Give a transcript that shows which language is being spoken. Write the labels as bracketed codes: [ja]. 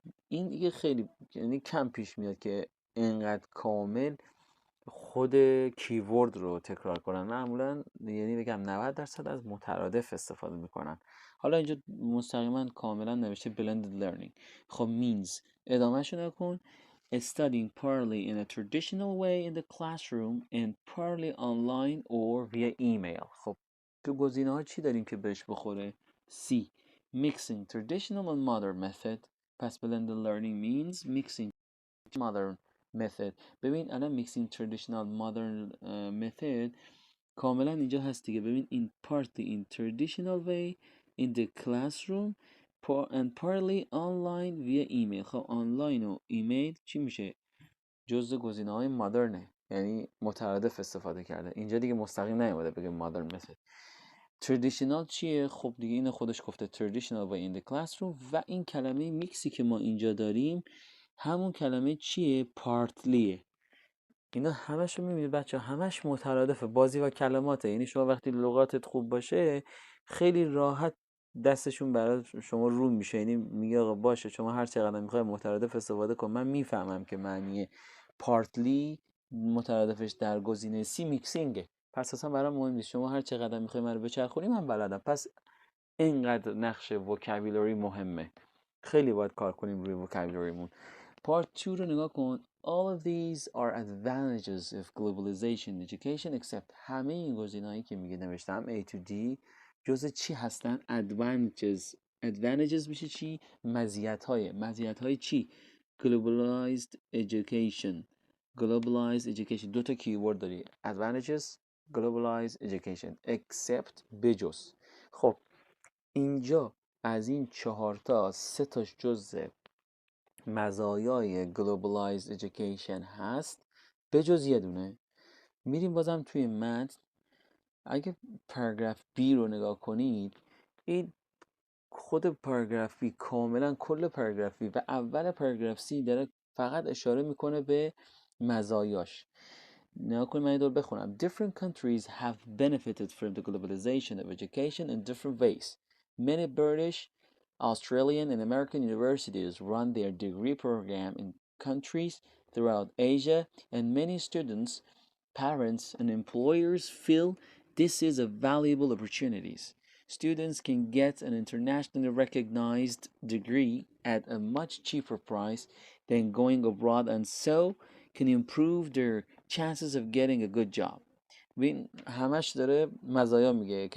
[fa] این دیگه خیلی یعنی کم پیش میاد که اینقدر کامل خود کیورد رو تکرار کنن. معمولا یعنی بگم 90% از مترادف استفاده میکنن. حالا اینجا مستقیما کاملا نوشته blended learning. خب means ادامهش رو نکن. [en] Studying partly in a traditional way in the classroom and partly online or via email. [fa] خب تو گزینه ها چی داریم که بهش بخوره؟ C. [en] Mixing traditional and modern method. [fa] پس [en] blended learning means mixing modern method. [fa] ببین الان mixing traditional modern method کاملا اینجا هست دیگه. ببین [en] in partly in traditional way in the classroom and partly online via email. [fa] خب آنلاین و ایمیل چی میشه؟ جزء گزینه های مادرنه، یعنی مترادف استفاده کرده. اینجا دیگه مستقیم نیومده بگه modern method. traditional چیه؟ خب دیگه اینو خودش گفته [en] traditional way in the classroom. [fa] و این کلمه میکسی که ما اینجا داریم همون کلمه چیه؟ پارتلیه. اینا همش رو میبینید بچه همش مترادفه، بازی و کلماته. یعنی شما وقتی لغاتت خوب باشه خیلی راحت دستشون برای شما رو میشه. یعنی میگه آقا باشه شما هر چقدر میخوای مترادف استفاده کن، من میفهمم که معنی پارتلی مترادفش در گزینه سی میکسینگه، پس اصلا برام مهم نیست. شما هر چقدر میخوای من رو بچرخونی من بلدم. پس اینقدر نقش وکابولاری مهمه. خیلی باید کار کنیم روی وکابولاریمون. Part 2 رو نگاه کن. [en] All of these are advantages of globalization education except. [fa] همه این گزینه‌هایی که میگه نوشتم A to D جزء چی هستن؟ advantages. advantages میشه چی؟ مزیت‌های چی؟ globalized education. [en] globalized education. [fa] دو تا کیورد داری. [en] advantages globalized education except بجز. [fa] خب اینجا از این 4 تا 3 تاش جزء مزایای globalized education هست بجز یه دونه. میریم بازم توی متن. اگه پاراگراف بی رو نگاه کنید، این خود پاراگراف بی کاملا کل پاراگراف بی و اول پاراگراف سی داره فقط اشاره میکنه به مزایاش. نگاه کنید، من این دور بخونم. [en] Different countries have benefited from the globalization of education in different ways. Many British, Australian and American universities run their degree program in countries throughout Asia, and many students, parents and employers feel this is a valuable opportunity. Students can get an internationally recognized degree at a much cheaper price than going abroad, and so can improve their chances of getting a good job. [fa] ببین همش داره مزایا میگه.